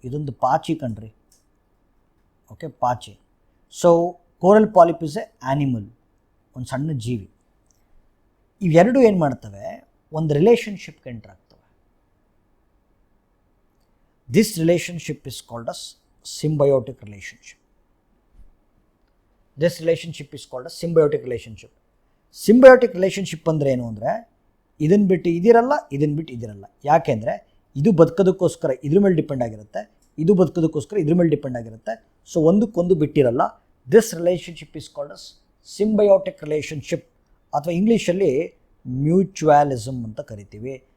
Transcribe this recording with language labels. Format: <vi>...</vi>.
<kn>ಇದೊಂದು ಪಾಚಿ ಕಣ್ರಿ. ಓಕೆ, ಪಾಚಿ.</kn> <en>so coral polyp is a animal,</en> <kn>ಒಂದು ಸಣ್ಣ ಜೀವಿ. ಇವೆರಡು ಏನು ಮಾಡ್ತವೆ, ಒಂದು ರಿಲೇಷನ್ಶಿಪ್ಗೆ ಎಂಟರ್ ಆಗ್ತವೆ.</kn> <en>This relationship is called as symbiotic relationship. This relationship is called a symbiotic relationship.</en> <kn>Symbiotic relationship ಅಂದರೆ ಏನು ಅಂದರೆ ಇದನ್ನು ಬಿಟ್ಟು ಇದಿರಲ್ಲ, ಇದನ್ನು ಬಿಟ್ಟು ಇದಿರಲ್ಲ. ಯಾಕೆಂದರೆ ಇದು ಬದುಕೋದಕ್ಕೋಸ್ಕರ ಇದ್ರ ಮೇಲೆ ಡಿಪೆಂಡ್ ಆಗಿರುತ್ತೆ, ಇದು ಬದುಕೋದಕ್ಕೋಸ್ಕರ ಇದ್ರ ಮೇಲೆ ಡಿಪೆಂಡ್ ಆಗಿರುತ್ತೆ. ಸೊ ಒಂದಕ್ಕೊಂದು ಬಿಟ್ಟಿರಲ್ಲ.</kn> <en>this relationship is called as symbiotic relationship,</en> <kn>ಅಥವಾ ಇಂಗ್ಲೀಷಲ್ಲಿ ಮ್ಯೂಚುವಲಿಸಮ್ ಅಂತ ಕರಿತೀವಿ.</kn>